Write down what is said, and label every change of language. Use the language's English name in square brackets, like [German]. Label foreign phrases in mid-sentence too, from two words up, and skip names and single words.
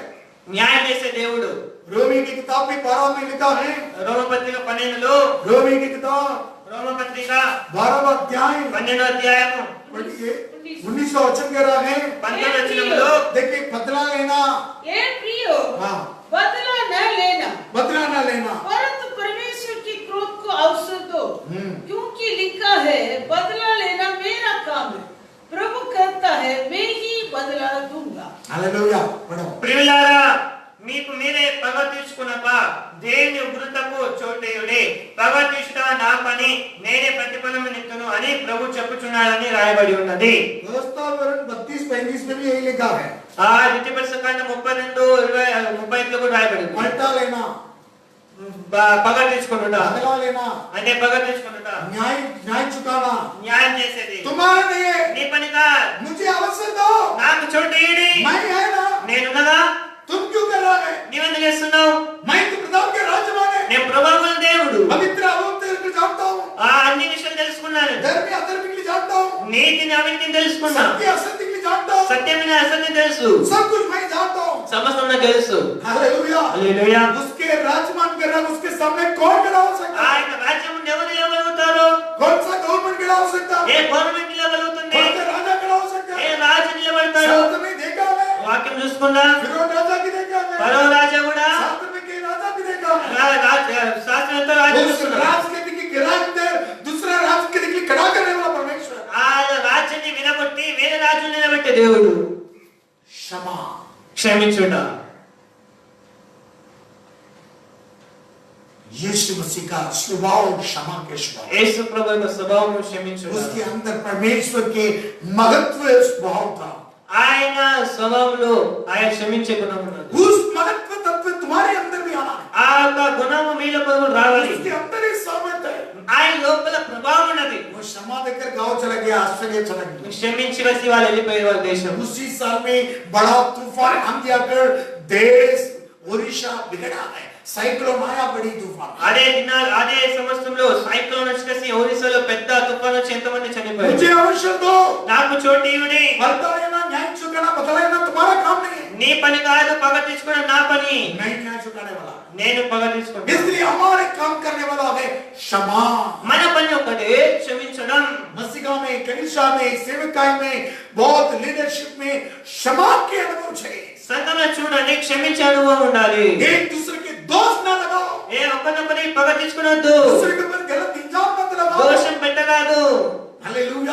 [Telugu] న్యాయం చేసే దేవుడు। [Hindi] रोमी की किताब में 12 में लिखा है, [Telugu] రోమపత్రిక 12లో, [Hindi] रोमी की किताब [Telugu] రోమపత్రిక [Hindi] 12वां अध्याय [Telugu] 12వ అధ్యాయము [Hindi] पढ़िए 19 वचन कह रहा है [Telugu] 19 వచనంలో [Hindi] देखिए बदला लेना ए प्रियो हाँ बदला न लेना बदला ना लेना परंतु परमेश्वर की क्रोध को अवसर दो हम्म। क्योंकि लिखा है बदला लेना मेरा काम है प्रभु कहता है मैं ही बदला दूंगा हालेलुया पढ़ो [Telugu] ప్రియులారా మీకు మీరే పగ తీర్చుకునక దేవుని ఉగ్రతకు చోటేయుడే పగ తీర్చుట నా పని నేనే ప్రతిఫలము నిత్తును అని ప్రభు చెప్పుచున్నాడని రాయబడి ఉన్నది [Hindi] व्यवस्था वरण 32-35 में भी यही लिखा है [Telugu] ఆ ద్వితీయోపదేశకాండం 32 20 35 లో కూడా రాయబడి ఉంది [Hindi] पलटा लेना [Telugu] పగ తీర్చుకునుట [Hindi] बदला लेना [Telugu] అంటే పగ తీర్చుకునుట [Hindi] न्याय न्याय चुकाना [Telugu] న్యాయం చేసేది [Hindi] तुम्हारा नहीं है [Telugu] నీ పని కాదు [Hindi] मुझे अवसर दो [Telugu] నాకు చోటేయుడి [Hindi] मैं है ना [Telugu] నేనున్నదా [Hindi] तुम क्यों कर रहा है [Telugu] నీవెందుకు చేస్తున్నావు [Hindi] मैं तो प्रताप के राजमान है [Telugu] నేను ప్రభావం దేవుడు [Hindi] पवित्र अवतार को जानता हूँ [Telugu] ఆ అన్ని విషయాలు తెలుసుకున్నాను [Hindi] धर्म अधर्म के लिए जानता हूँ [Telugu] నీతిని అవినీతిని తెలుసుకున్నా [Hindi] सत्य असत्य के लिए जानता हूँ [Telugu] సత్యమైన అసత్యం తెలుసు [Hindi] सब कुछ मैं जानता हूँ [Telugu] సమస్తం నాకు తెలుసు [Hindi] हालेलुया [Telugu] హల్లెలూయా [Hindi] उसके राजमान कर रहा उसके सामने कौन खड़ा हो सकता है [Telugu] ఆయన రాజ్యం ఎవరు నిలబడతారు [Hindi] कौन सा गवर्नमेंट खड़ा हो सकता है [Telugu] ఏ గవర్నమెంట్ నిలబడుతుంది [Hindi] कौन सा राजा खड़ा हो सकता [Telugu] ఏ [Hindi] है [Telugu] రాజు నిలబడతారు [Hindi] शास्त्र में देखा है [Telugu] వాక్యం చూసుకున్నా [Hindi] फिरौन राजा की देखा है [Telugu] ఫరో రాజా కూడా [Hindi] शास्त्र में के राजा की देखा है [Telugu] శాస్త్రంతో రాజు [Hindi] उस [Telugu] చూస్తున్నారు [Hindi] राज के दिखे गिरा दे दूसरा राज के दिखे खड़ा करने वाला परमेश्वर [Telugu] ఆ రాజ్యాన్ని వినగొట్టి వేరే రాజు నిలబెట్టే దేవుడు [Hindi] क्षमा [Telugu] క్షమించుట [Hindi] यीशु मसीह का स्वभाव क्षमा के स्वभाव [Telugu] యేసు ప్రభు యొక్క స్వభావం క్షమించుట [Hindi] उसके अंदर परमेश्वर के महत्व स्वभाव था [Telugu] ఆయన స్వభావంలో ఆయన క్షమించే గుణం ఉన్నది [Hindi] उस महत्व तत्व तुम्हारे अंदर भी आना है [Telugu] ఆ యొక్క గుణము మీలో కూడా రావాలి [Hindi] उसके अंदर ही सामर्थ्य है [Telugu] ఆయన లోపల ప్రభావం ఉన్నది [Hindi] वो क्षमा देकर गांव चला गया आश्चर्य चला गया [Telugu] క్షమించి వచ్చి వాళ్ళు వెళ్ళిపోయారు వాళ్ళ దేశం [Hindi] उसी साल में बड़ा तूफान आंधी आकर देश ओडिशा बिगड़ा है साइक्लोन आया बड़ी तूफान [Telugu] అదే సంవత్సరంలో సైక్లోన్ వచ్చేసి ఒరిస్సాలో పెద్ద తుఫాను వచ్చి ఎంతమంది చనిపోయారు [Hindi] मुझे अवसर दो [Telugu] నాకు చోటు ఇవ్వండి [Hindi] बदला लेना न्याय चुकाना बदला लेना तुम्हारा काम नहीं है [Telugu] నీ పని కాదు పగ తీసుకోవడం నా పని [Hindi] मैं न्याय चुकाने वाला [Telugu] నేను పగ తీసుకుంటాను [Hindi] इसलिए हमारे काम करने वाला है क्षमा [Telugu] మన పని ఒకటే క్షమించడం [Hindi] मसीहा में कलीसिया में सेवकाई में बहुत लीडरशिप में क्षमा के अनुभव चाहिए [Telugu] సంఘంలో చూడండి క్షమించే అనుభవం ఉండాలి [Hindi] एक दूसरे के दोष ना लगाओ [Telugu] ఏ ఒక్కరినొకరి పగ తీసుకునొద్దు [Hindi] दूसरे के ऊपर गलत इल्जाम मत लगाओ [Telugu] దోషం పెట్టరాదు [Hindi] हालेलुया